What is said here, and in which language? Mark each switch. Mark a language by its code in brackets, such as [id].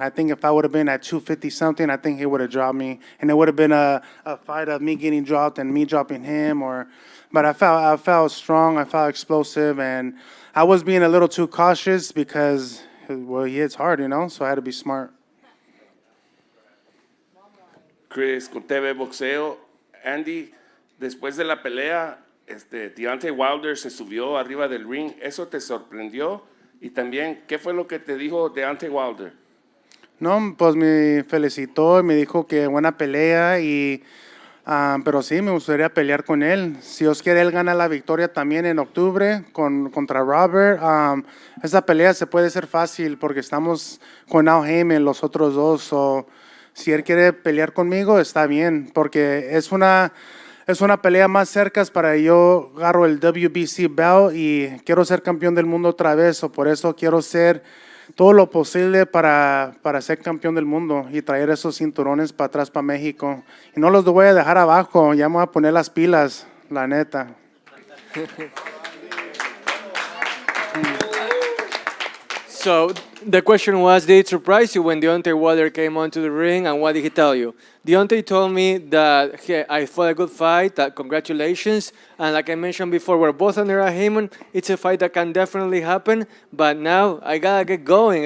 [en] I think if I would have been at 250 something, I think he would have dropped me, and it would have been a fight of me getting dropped and me dropping him. But I felt strong, I felt explosive, and I was being a little too cautious because he hits hard, so I had to be smart. [es] Chris, con TV Boxeo. Andy, después de la pelea, Deontay Wilder se subió arriba del ring. ¿Eso te sorprendió? Y también, ¿qué fue lo que te dijo Deontay Wilder? No, pues me felicitó, me dijo que buena pelea, pero sí, me gustaría pelear con él. Si Dios quiere, él gana la victoria también en octubre contra Robert. Esa pelea se puede ser fácil porque estamos con Al Heyman, los otros dos. si él quiere pelear conmigo, está bien, porque es una pelea más cerca para yo agarro el WBC belt y quiero ser campeón del mundo otra vez, o por eso quiero hacer todo lo posible para ser campeón del mundo y traer esos cinturones para atrás para México. Y no los voy a dejar abajo, ya me voy a poner las pilas, la neta. [en] So the question was, did it surprise you when Deontay Wilder came onto the ring, and what did he tell you? Deontay told me that I fought a good fight, that congratulations, and like I mentioned before, we're both under a Heyman. It's a fight that can definitely happen, but now I gotta get going.